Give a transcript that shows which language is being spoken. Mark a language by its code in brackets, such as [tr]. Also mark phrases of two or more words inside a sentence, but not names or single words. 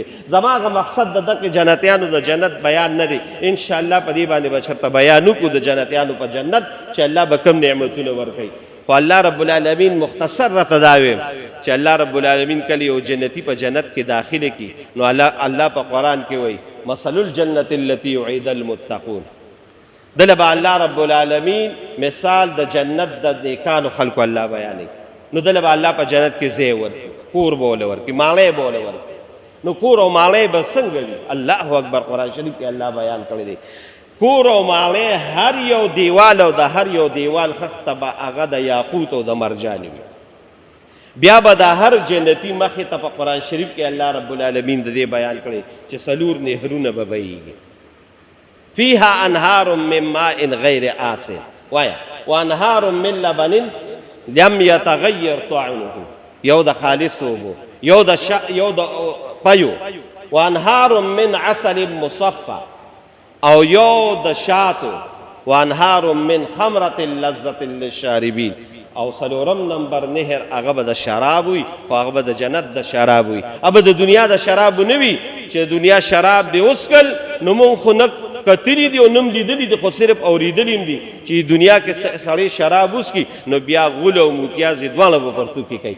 [ps] زما هغه مقصد د دغه جنتیانو د جنت بیان نه دی. انشاءالله په دې باندې به چېرته بیان وکړو د جنتیانو په جنت چې الله به کوم نعمتونه ورکوي. خو [ar] الله رب العالمین [ps] مختصر راته دا ویم چې [ar] الله رب العالمین [ps] کله یو جنتی په جنت کې داخله کی نو الله په قرآن کې وایي [ar] مثل الجنة التي وعد المتقون. [ps] دله به [ar] الله رب العالمین [ps] مثال د جنت د نیکانو خلکو الله بیانوي. نو دله به الله په جنت کې ځای ورکړي، کور به ورله ورکړي، ماڼۍ به ورله ورکړي. نو کور او ماڼۍ به څنګه وي؟ [ar] الله اکبر، [ps] قرآن شریف کې الله بیان کړی دی. کور او ماڼۍ هر یو دیوال او د هر یو دیوال خښته به هغه د یاقوت او د مرجان وي. بیا به د هر جنتی مخې ته په قرآن شریف کې [ar] الله رب العالمین [ps] د دې بیان کړی چې څلور نهرونه به بهیږي. [ar] فیها انهار من ماء غیر آسن، وایه وانهار من لبن لم یتغیر طعمه، [ps] یو د خالص اوبو، یو د پیو، [ar] وانهار من عسل مصفى، [ps] او یو د شاتو، [ar] وانهار من خمرة لذة للشاربین، [ps] او څلورم نمبر نهر هغه به د شراب وي، خو هغه به د جنت د شراب وي. ابه د دنیا د شراب نه وي چې د دنیا شراب دې وڅښل نو مونږ خو نه کتلي دي او نه م لیدلي دي، خو صرف اورېدلي م دي چې دنیا کې سړی شراب وڅکي نو بیا غول او متیازې دواړه به پرتوکې کوي.